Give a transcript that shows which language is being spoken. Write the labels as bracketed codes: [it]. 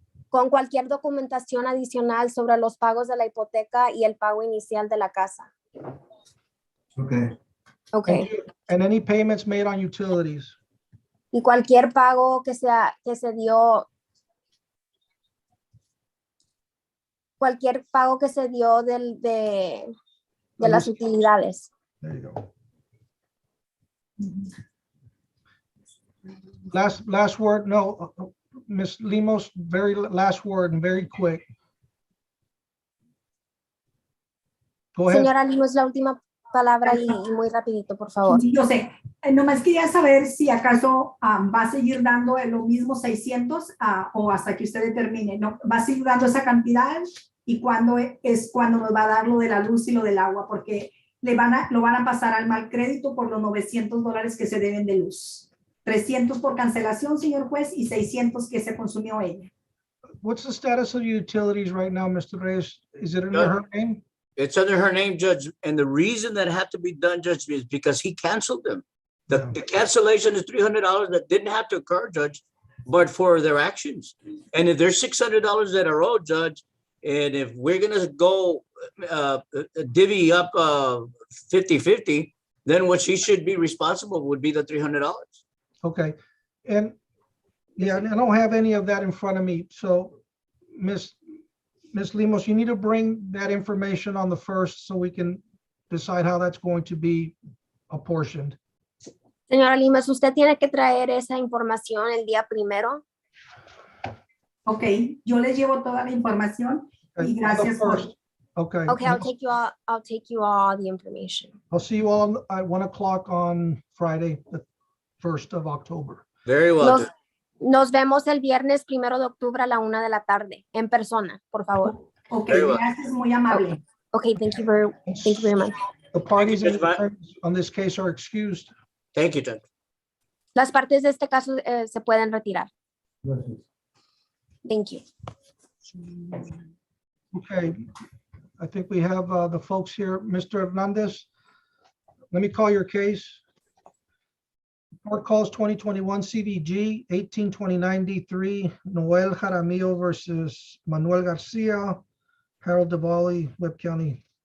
[es] Con cualquier documentación adicional sobre los pagos de la hipoteca y el pago inicial de la casa. [en] Okay. Okay. And any payments made on utilities. [es] Y cualquier pago que se dio, cualquier pago que se dio de las utilidades. [en] There you go. Last word, no, Ms. Limos, very last word and very quick. Go ahead. [es] Señora Limos, la última palabra y muy rapidito, por favor. Sí, yo sé. Nomás quería saber si acaso va a seguir dando lo mismo 600 o hasta que usted determine. ¿No? ¿Va a seguir dando esa cantidad? ¿Y cuándo es cuando nos va a dar lo de la luz y lo del agua? Porque lo van a pasar al mal crédito por los $900 que se deben de luz. 300 por cancelación, señor juez, y 600 que se consumió ella. [en] What's the status of utilities right now, Mr. Reyes? Is it under her name? It's under her name, Judge, and the reason that had to be done, Judge, is because he canceled them. Yeah. The cancellation is $300 that didn't have to occur, Judge, but for their actions. And if there's $600 that are owed, Judge, and if we're gonna go divvy up 50-50, then what she should be responsible would be the $300. Okay, and yeah, I don't have any of that in front of me. So Ms. Limos, you need to bring that information on the 1st so we can decide how that's going to be apportioned. [es] Señora Limos, usted tiene que traer esa información el día 1. Ok, yo les llevo toda la información [en] Okay, [es] y gracias por... [en] Okay. Okay, I'll take you all the information. I'll see you all at 1 o'clock on Friday, the 1st of October. Very well, Judge. [es] Nos vemos el viernes 1 de octubre a la 1 de la tarde, en persona, por favor. Ok, [en] Very well. [es] gracias, muy amable. [en] Okay, thank you very much. The parties Judge Matt. on this case are excused. Thank you, Judge. [es] Las partes de este caso se pueden retirar. Gracias. [en] Thank you. Okay, I think we have the folks here. Mr. Hernandez, let me call your case. Court calls 2021 CVG 1829 D3, Noel Jaramillo versus Manuel Garcia, Harold Diwali, Webb County.